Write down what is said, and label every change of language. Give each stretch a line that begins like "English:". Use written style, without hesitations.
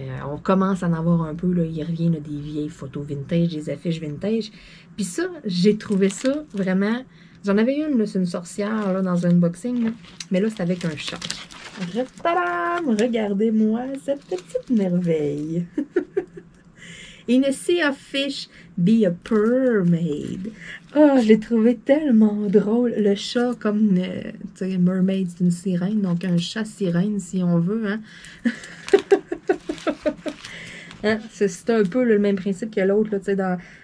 French: On commence à en avoir un peu, là. Il revient là, des vieilles photos vintage, des affiches vintage. Puis ça, j'ai trouvé ça vraiment... J'en avais une, là, c'est une sorcière, là, dans un unboxing, là. Mais là, c'est avec un chat. Regardez-moi cette petite merveille.
English: In a sea of fish, be a mermaid.
French: Oh, je l'ai trouvé tellement drôle. Le chat, comme, tu sais, mermaid, c'est une sirène, donc un chat sirène, si on veut, hein. Hein? C'est un peu le même principe que l'autre, là, tu sais, dans...